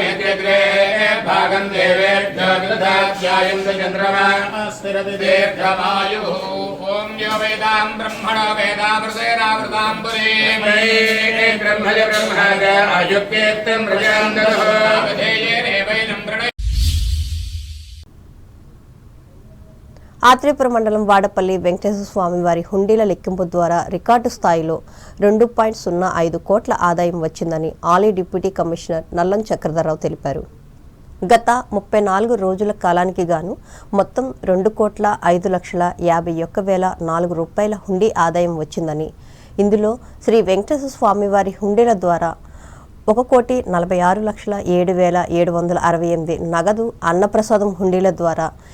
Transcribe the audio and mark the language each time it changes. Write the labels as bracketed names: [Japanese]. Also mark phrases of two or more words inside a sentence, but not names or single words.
[Sanskrit] चक्रे भागं देवेभ्यो ददात्यायन्त चन्द्रमा स्थिरति दीर्घमायुः ॐ यो वेदां ब्रह्मणो वेदामृतेनावृतां पुरीं ब्रह्मज ब्रह्मज अयुक्तेत्तं प्रजां दधो [Telugu] ఆత్రేపురం మండలం వాడపల్లి వెంకటేశ్వర స్వామి వారి హుండీల లెక్కింపు ద్వారా రికార్డు స్థాయిలో 2.05 కోట్ల ఆదాయం వచ్చిందని ఆలీ [English] deputy commissioner [Telugu] నల్లం చక్రధరరావు తెలిపారు. గత 34 రోజుల కాలానికి గాను మొత్తం 2,05,51,004 రూపాయల హుండీ ఆదాయం వచ్చిందని, ఇందులో శ్రీ వెంకటేశ్వర స్వామి వారి హుండీల ద్వారా 1,46,07,768 నగదు, అన్నప్రసాదం హుండీల ద్వారా